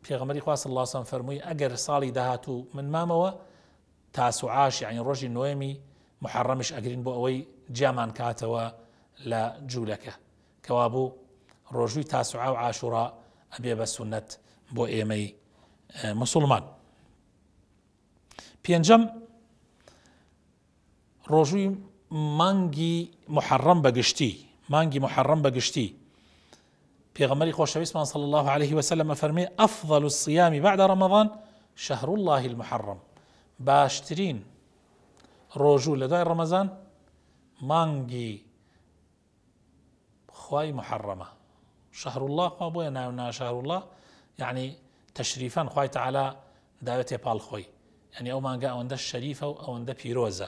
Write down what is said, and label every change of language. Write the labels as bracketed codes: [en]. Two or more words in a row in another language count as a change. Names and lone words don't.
[ckb] پێغەمبەری خوا [ar] صلی الله علیه و سلم [ckb] فەرمووی ئەگەر ساڵی داهاتوو من مامەوە تاسوعاش یعنی ڕۆژی نوێمی محەڕەمیش ئەگرین بۆ ئەوەی جیامان کاتەوە لە جوولەکە کەوا بوو ڕۆژووی تاسوعا و عاشوڕا ئەبێ بە سونەت بۆ ئێمەی مسلمان. پێنجەم ڕۆژووی مانگی محەڕەم بەگشتی پێغەمبەری خۆشەویستمان [ar] صلی الله عليه وسلم [ckb] فەرمێ [ar] ئەفضل الصيام بعد رمضان شهر الله المحرم، [ckb] باشترین ڕۆژوو لە دوای ڕەمەزان مانگی خوای محەڕەمە. [ar] شهر الله [ckb] خوا بۆیە ناونا [ar] شهر الله [ckb] یعنی تەشریفان خوای تەعالا داوێتێ پاڵ خۆی، یعنی ئەو مانگە ئەوەندە شەریفە و ئەوەندە پیرۆزە.